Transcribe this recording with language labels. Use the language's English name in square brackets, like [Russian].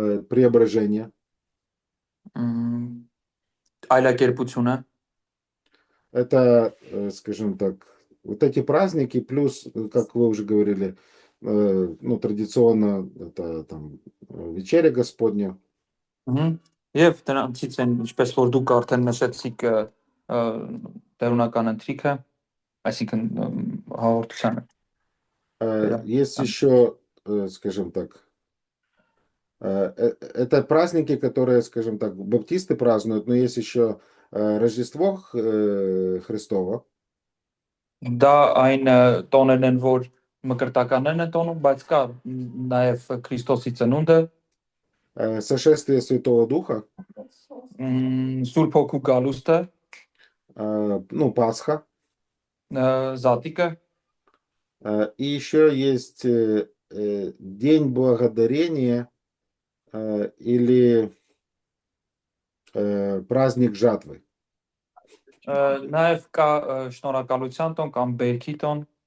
[Russian] Преображение. [Armenian] Այլակերպությունը։ [Russian] Это, скажем так, вот эти праздники, плюс, как вы уже говорили, ну, традиционно это там вечеря Господня. [Armenian] Եվ դրանցից են, ինչպես որ дук արդեն նշեցիք, տերունական ընթրիքը, այսինքն հաղորդությանը։ [Russian] Есть еще, скажем так, это праздники, которые, скажем так, баптисты празднуют, но есть еще Рождество Христово. [Armenian] Դա այն տոներն են, որ մկրտականներն են տոնում, բայց կա նաև Քրիստոսի ծնունդը, [Russian] Сошествие Святого Духа. [Armenian] Սուրբ Հոգու գալուստը, [Russian] ну, Пасха. [Armenian] Զատիկը, [Russian] и еще есть День Благодарения или праздник жатвы. [Armenian] Նաև կա շնորհակալության տոն կամ բերքի տոն։